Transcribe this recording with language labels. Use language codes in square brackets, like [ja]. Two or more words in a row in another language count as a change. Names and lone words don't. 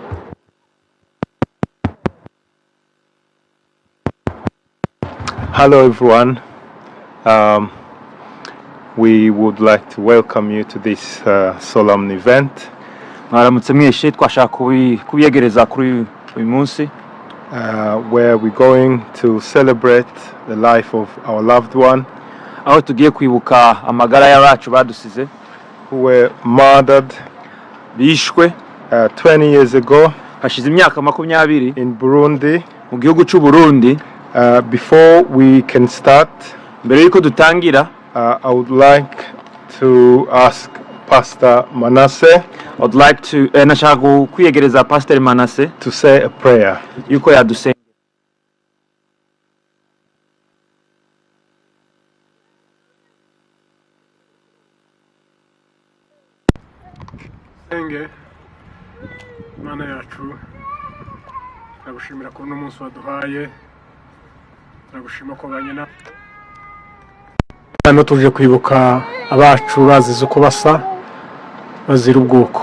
[en] Hello everyone, we would like to welcome you to this solemn event. [rn] Mwaramutse mwese twashaka kubiyegereza kuri uyu munsi [en] where we're going to celebrate the life of our loved one. [rn] aho tugiye kwibuka amagara y'abacu badusize [en] who were murdered [rn] bishwe [en] 20 years ago [rn] hashize imyaka 20 [en] in Burundi. [rn] mu gihugu cy'u Burundi. [en] Before we can start, [rn] mbere yuko dutangira, [en] I would like to ask Pastor Manasseh [rn] nashaka kwiyegereza Pastor Manasseh [en] to say a prayer. [rn] yuko yadusenga. Senge Mana yacu, turagushimira ko uno munsi waduhaye, turagushima ko banyena hano tuje kwibuka abacu bazize uko basa bazira ubwoko.